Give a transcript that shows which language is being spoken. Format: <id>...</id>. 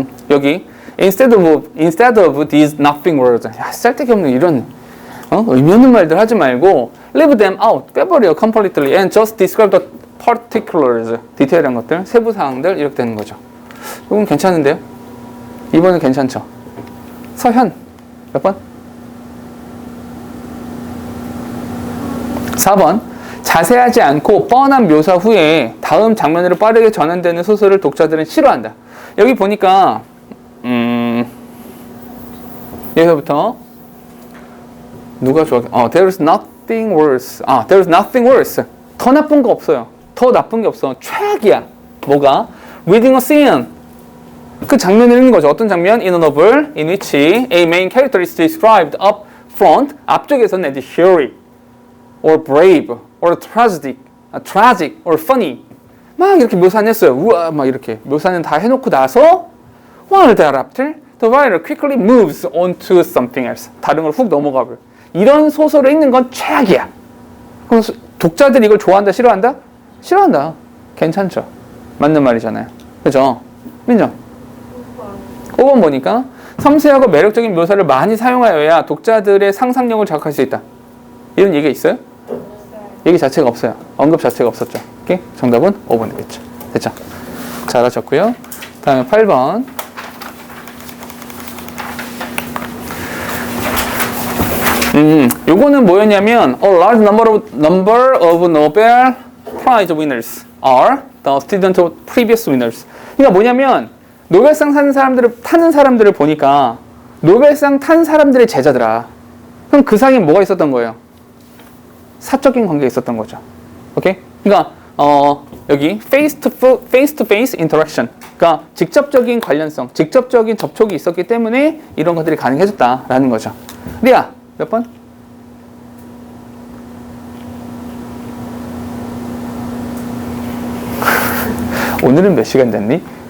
<ko>여기</ko> <en>instead of these nothing words.</en> <ko>야, 쓸데기 없는 이런 의미 없는 말들 하지 말고</ko> <en>leave them out.</en> <ko>빼버려</ko> <en>completely and just describe the particulars.</en> <ko>디테일한 것들, 세부 사항들 이렇게 되는 거죠. 이건 괜찮은데요? 2번은 괜찮죠? 서현 몇 번? 4번. 자세하지 않고 뻔한 묘사 후에 다음 장면으로 빠르게 전환되는 소설을 독자들은 싫어한다. 여기 보니까 여기서부터 누가 좋아?</ko> <en>There's nothing worse. There's nothing worse.</en> <ko>더 나쁜 거 없어요. 더 나쁜 게 없어. 최악이야. 뭐가?</ko> <en>Reading a scene.</en> <ko>그 장면을 읽는 거죠. 어떤 장면?</ko> <en>In a novel in which a main character is described up front.</en> <ko>앞쪽에서는</ko> <en>as hairy or brave or tragic or funny.</en> <ko>막 이렇게 묘사는 했어요. 우와, 막 이렇게 묘사는 다 해놓고 나서</ko> <en>while thereafter the writer quickly moves on to something else.</en> <ko>다른 걸 훅 넘어가 버려. 이런 소설을 읽는 건 최악이야. 그럼 독자들이 이걸 좋아한다, 싫어한다? 싫어한다. 괜찮죠. 맞는 말이잖아요. 그죠? 민정? 5번 보니까 섬세하고 매력적인 묘사를 많이 사용하여야 독자들의 상상력을 자극할 수 있다. 이런 얘기가 있어요? 얘기 자체가 없어요. 언급 자체가 없었죠. 오케이? 정답은 5번이겠죠. 됐죠? 잘하셨고요. 다음에 8번. 요거는 뭐였냐면</ko> <en>a large number of Nobel Prize winners are the students of previous winners.</en> <ko>그러니까 뭐냐면 노벨상 타는 사람들을 보니까 노벨상 탄 사람들의 제자들아. 그럼 그 사이에 뭐가 있었던 거예요? 사적인 관계가 있었던 거죠. 오케이? 그러니까 여기</ko> <en>face to face interaction.</en> <ko>그러니까 직접적인 관련성, 직접적인 접촉이 있었기 때문에 이런 것들이 가능해졌다라는 거죠. 리아 몇 번? 오늘은 몇 시간 됐니?</ko>